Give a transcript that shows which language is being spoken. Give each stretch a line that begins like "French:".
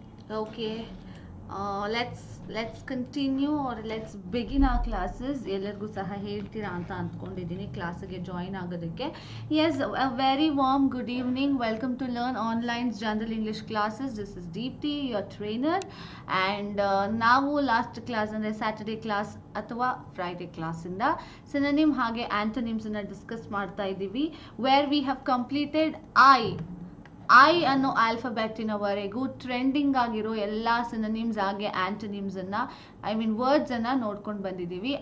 English: okay. Let's continue or let's begin our classes.
Kannada: ಎಲ್ಲರಿಗೂ ಸಹ ಹೇಳ್ತೀರಾ ಅಂತ ಅಂದ್ಕೊಂಡಿದ್ದೀನಿ ಕ್ಲಾಸಿಗೆ ಜಾಯಿನ್ ಆಗೋದಕ್ಕೆ.
English: Yes, a very warm good evening. Welcome to Learn Online's General English classes. This is Deepthi, your trainer.
Kannada: And ನಾವು last class ಅಂದರೆ Saturday class ಅಥವಾ ಫ್ರೈಡೇ ಕ್ಲಾಸಿಂದ ಸಿನೋನಿಮ್ ಹಾಗೆ ಆಂಟೋನಿಮ್ಸನ್ನು ಡಿಸ್ಕಸ್ ಮಾಡ್ತಾ ಇದ್ದೀವಿ.
English: where we have completed
Kannada: I ಅನ್ನೋ ಆಲ್ಫಾಬೆಟಿನವರೆಗೂ trending ಆಗಿರೋ ಎಲ್ಲ ಸಿನೋನಿಮ್ಸ್ ಹಾಗೆ ಆಂಟೋನಿಮ್ಸನ್ನು, ಐ ಮೀನ್ ವರ್ಡ್ಸನ್ನು ನೋಡ್ಕೊಂಡು ಬಂದಿದ್ದೀವಿ.